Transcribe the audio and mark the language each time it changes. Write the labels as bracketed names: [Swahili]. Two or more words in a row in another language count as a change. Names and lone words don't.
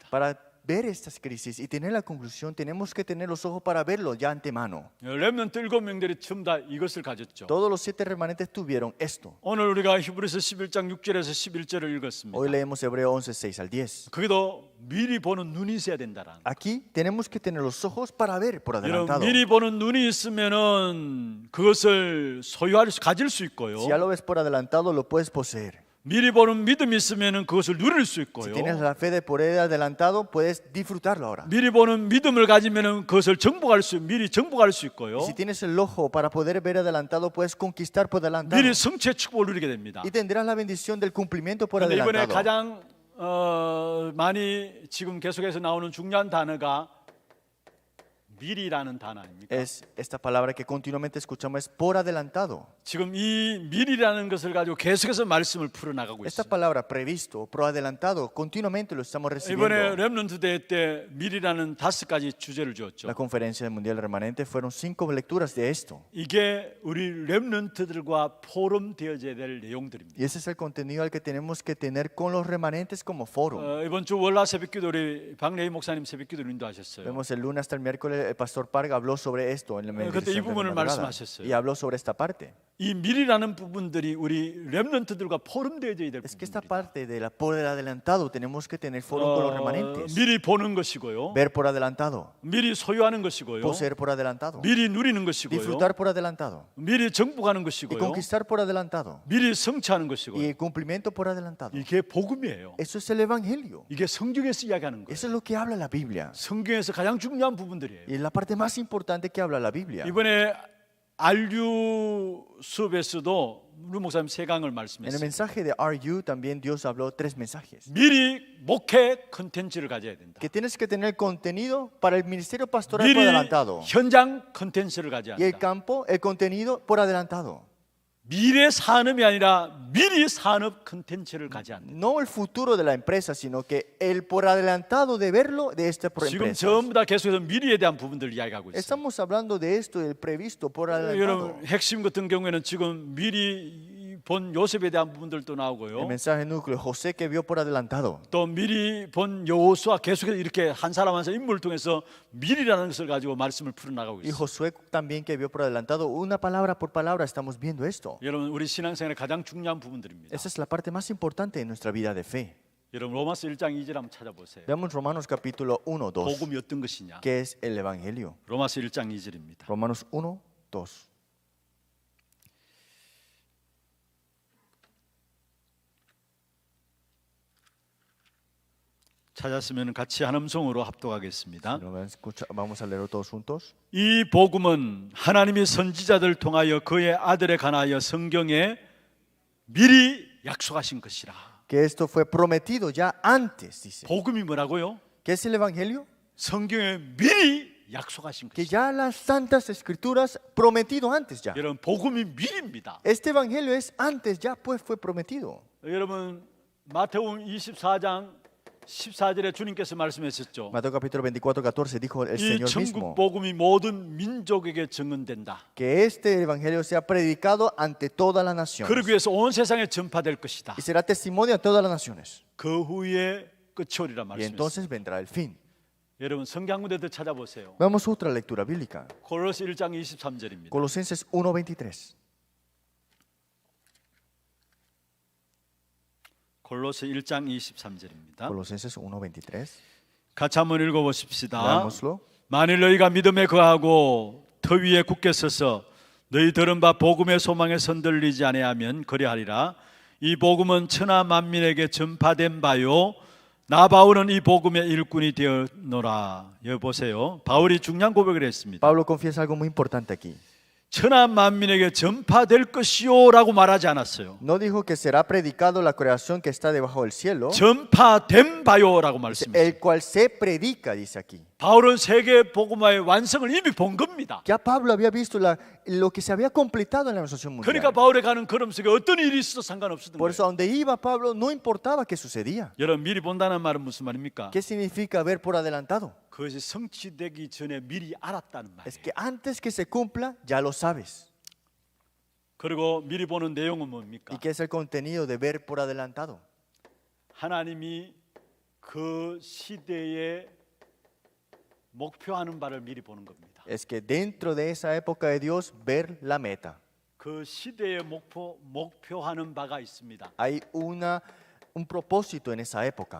[Spanish] Para ver estas crisis y tener la conclusión, tenemos que tener los ojos para verlo ya antemano. [Korean] 렘넌트 7명들이 전부 다 이것을 가졌죠. [Spanish] Todos los 7 remanentes tuvieron esto. [Korean] 오늘 우리가 히브리서 11장 6절에서 11절을 읽었습니다. [Spanish] Hoy leemos Hebreo 11, 6 al 10. [Korean] 거기도 미리 보는 눈이 있어야 된다라는. [Spanish] Aquí tenemos que tener los ojos para ver por [Korean] 여러분 [Spanish] adelantado. [Korean] 미리 보는 눈이 있으면은 그것을 가질 수 있고요. [Spanish] Si ya lo ves por adelantado, lo puedes poseer. [Korean] 미리 보는 믿음이 있으면은 그것을 누릴 수 [Spanish] Si [Korean] 있고요. [Spanish] tienes la fe de por adelantado, puedes disfrutarlo ahora. [Korean] 미리 보는 믿음을 가지면은 그것을 미리 정복할 수 있고요. [Spanish] Y si tienes el ojo para poder ver adelantado, puedes conquistar por adelantado. [Korean] 미리 성취의 축복을 누리게 됩니다. [Spanish] Y tendrás la bendición del cumplimiento por [Korean] 그런데 이번에 [Spanish] adelantado. [Korean] 가장 많이 지금 계속해서 나오는 중요한 단어가 미리라는 단어 아닙니까? [Spanish] Es esta palabra que continuamente escuchamos, es por adelantado. [Korean] 지금 이 미리라는 것을 가지고 계속해서 말씀을 풀어나가고 [Spanish] Esta [Korean] 있어요. [Spanish] palabra previsto, por adelantado, continuamente lo estamos [Korean] 이번에 [Spanish] recibiendo. [Korean] 렘넌트 대회 때 미리라는 5가지 주제를 주었죠. [Spanish] La conferencia del Mundial Remanente fueron 5 lecturas de esto. [Korean] 이게 우리 렘넌트들과 포럼되어져야 될 내용들입니다. [Spanish] Y ese es el contenido al que tenemos que tener con los remanentes como foro. [Korean] 이번 주 월화 새벽기도 우리 박래희 목사님 새벽기도를 인도하셨어요. [Spanish] Vemos el lunes hasta el miércoles, el pastor Parga habló sobre esto en el [Korean] 그때 이 부분을 말씀하셨어요. [Spanish] y habló sobre esta parte. [Korean] 이 미리라는 부분들이 우리 렘넌트들과 포럼되어져야 될 [Spanish] Es que esta [Korean] 부분입니다. [Spanish] parte por el adelantado tenemos que tener foro con los remanentes. [Korean] 미리 보는 것이고요. [Spanish] Ver por adelantado, [Korean] 미리 소유하는 것이고요. [Spanish] poseer por adelantado, [Korean] 미리 누리는 것이고요. [Spanish] disfrutar por adelantado [Korean] 미리 정복하는 [Spanish] y [Korean] 것이고요. [Spanish] conquistar por adelantado [Korean] 미리 성취하는 [Spanish] y [Korean] 것이고요. [Spanish] el cumplimiento por adelantado. [Korean] 이게 복음이에요. [Spanish] Eso es el evangelio. [Korean] 이게 성경에서 이야기하는 거예요. [Spanish] Eso es lo que habla la Biblia. [Korean] 성경에서 가장 중요한 부분들이에요. [Spanish] Y es la parte más importante que habla la Biblia. [Korean] 이번에 RU 수업에서도 우리 목사님 세 강을 [Spanish] En el [Korean] 말씀했어요. [Spanish] mensaje de RU también Dios habló 3 mensajes. [Korean] 미리 목회 컨텐츠를 가져야 된다. [Spanish] Que tienes que tener contenido para el ministerio pastoral por [Korean] 미리 [Spanish] adelantado. [Korean] 현장 컨텐츠를 가져야 [Spanish] Y el [Korean] 한다. [Spanish] campo, el contenido por adelantado. [Korean] 미래 산업이 아니라 미리 산업 컨텐츠를 가져야 한다. [Spanish] No el futuro de la empresa, sino que el por adelantado de verlo de esta [Korean] 지금 [Spanish] empresa. [Korean] 전부 다 계속해서 미래에 대한 부분들을 이야기하고 있어요. [Spanish] Estamos hablando de esto, del previsto por adelantado. [Korean] 여러분 핵심 같은 경우에는 지금 미리 본 요셉에 대한 부분들도 [Spanish] El [Korean] 나오고요. [Spanish] mensaje núcleo, José que vio por adelantado. [Korean] 또 미리 본 여호수아 계속해서 이렇게 한 사람 한 사람 인물을 통해서 미리라는 것을 가지고 말씀을 풀어나가고 [Spanish] Y [Korean] 있어요. [Spanish] Josué también que vio por adelantado. Una palabra por palabra estamos viendo esto. [Korean] 여러분 우리 신앙생활의 가장 중요한 부분들입니다. [Spanish] Esa es la parte más importante de nuestra vida de fe. [Korean] 여러분 로마서 1장 2절 한번 찾아보세요. [Spanish] Veamos Romanos capítulo 1, 2. [Korean] 복음이 어떤 것이냐? [Spanish] ¿Qué es el evangelio? [Korean] 로마서 1장 2절입니다. [Spanish] Romanos 1, 2. [Korean] 찾았으면 같이 한 음성으로 합독하겠습니다. [Spanish] Vamos a leerlo todos juntos. [Korean] 이 복음은 하나님이 선지자들 통하여 그의 아들에 관하여 성경에 미리 약속하신 것이라. [Spanish] Que esto fue prometido ya antes, dice. [Korean] 복음이 뭐라고요? [Spanish] ¿Qué es el evangelio? [Korean] 성경에 미리 약속하신 [Spanish] Que [Korean] 것이라. [Spanish] ya las santas escrituras prometido antes ya. [Korean] 여러분 복음이 미리입니다. [Spanish] Este evangelio es antes ya pues fue prometido. [Korean] 여러분 마태복음 24장 14절에 주님께서 말씀하셨죠. [Spanish] Mateo capítulo 24, 14 dijo el [Korean] 이 [Spanish] Señor [Korean] 천국 [Spanish] mismo [Korean] 복음이 모든 민족에게 증언된다. [Spanish] que este evangelio sea predicado ante todas las naciones [Korean] 그러기 위해서 온 세상에 전파될 것이다. [Spanish] y será testimonio a todas las naciones. [Korean] 그 후에 끝이 오리라 [Spanish] Y [Korean] 말씀했습니다. [Spanish] entonces vendrá el fin. [Korean] 여러분 성경 한 군데 더 찾아보세요. [Spanish] Vamos a otra lectura bíblica. [Korean] 골로새 1장 23절입니다. [Spanish] Colosenses 1:23. [Korean] 골로새 1장 23절입니다. [Spanish] Colosenses 1:23. [Korean] 같이 한번 읽어보십시다. [Spanish] Leámoslo. [Korean] 만일 너희가 믿음에 거하고 터 위에 굳게 서서 너희 들은 바 복음의 소망에 선들리지 아니하면 그리하리라. 이 복음은 천하 만민에게 전파된 바요 나 바울은 이 복음의 일꾼이 되었노라. 여기 보세요. 바울이 중요한 고백을 했습니다. [Spanish] Pablo confiesa algo muy importante aquí. [Korean] 천하 만민에게 전파될 것이요라고 말하지 않았어요. [Spanish] No dijo que será predicado la creación que está debajo del cielo, [Korean] 전파된 바요라고 말씀했어요. [Spanish] el cual se predica, dice aquí. [Korean] 바울은 세계 복음화의 완성을 이미 본 겁니다. [Spanish] Ya Pablo había visto lo que se había completado en la organización mundial. [Korean] 그러니까 바울의 가는 걸음 속에 어떤 일이 있어도 상관없었던 [Spanish] Por [Korean] 거예요. [Spanish] eso, a donde iba Pablo, no importaba qué sucedía. [Korean] 여러분 미리 본다는 말은 무슨 말입니까? [Spanish] ¿Qué significa ver por adelantado? [Korean] 그것이 성취되기 전에 미리 알았다는 [Spanish] Es [Korean] 말이에요. [Spanish] que antes que se cumpla, ya lo sabes. [Korean] 그리고 미리 보는 내용은 [Spanish] ¿Y [Korean] 뭡니까? [Spanish] qué es el contenido de ver por adelantado? [Korean] 하나님이 그 시대에 목표하는 바를 미리 보는 겁니다. [Spanish] Es que dentro de esa época de Dios, ver la meta. [Korean] 그 시대에 목표하는 바가 있습니다. [Spanish] Hay un propósito en esa época.